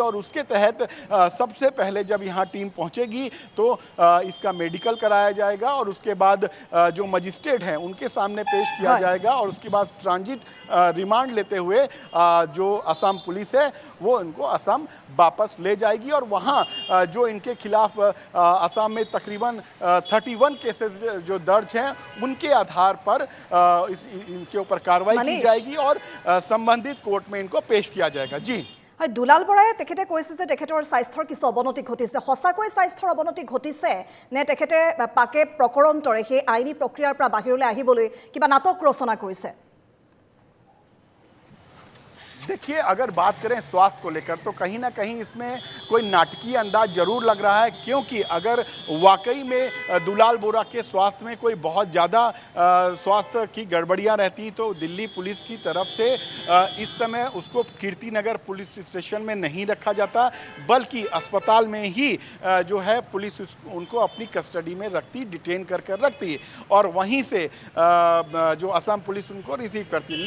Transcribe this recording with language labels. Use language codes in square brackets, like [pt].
[hi] और उसके तहत सबसे पहले जब यहाँ टीम पहुँचेगी तो इसका मेडिकल कराया जाएगा और उसके बाद जो मजिस्ट्रेट हैं उनके सामने पेश किया जाएगा और उसके बाद ट्रांजिट रिमांड लेते हुए जो असम पुलिस है वो इनको असम वापस ले जाएगी और वहाँ जो इनके खिलाफ असम में तकरीबन 31 केसेस जो दर्ज हैं उनके आधार पर इनके ऊपर कार्रवाई की जाएगी और संबंधित कोर्ट में इनको पेश किया जाएगा। जी [as] दुलाल बोराए तेखेते কৈছে যে তেখেতৰ স্বাস্থ্যৰ কিছু অৱনতি ঘটিছে, সঁচাকৈ স্বাস্থ্যৰ অৱনতি ঘটিছে নে তেখেতে পাকে প্ৰকৰণৰে সেই আইনী প্ৰক্ৰিয়াৰ পৰা বাহিৰলৈ আহিবলৈ কিবা নাটক ৰচনা কৰিছে? [hi] देखिए, अगर बात करें स्वास्थ्य को लेकर तो कहीं ना कहीं इसमें कोई नाटकीय अंदाज जरूर लग रहा है, क्योंकि अगर वाकई में दुलाल बोरा के स्वास्थ्य में कोई बहुत ज़्यादा स्वास्थ्य की गड़बड़ियां रहती तो दिल्ली पुलिस की तरफ से इस समय उसको कीर्तिनगर पुलिस स्टेशन में नहीं रखा जाता, बल्कि अस्पताल में ही जो है पुलिस उनको अपनी कस्टडी में रखती, डिटेन कर रखती और वहीं से जो असम पुलिस उनको रिसीव करती।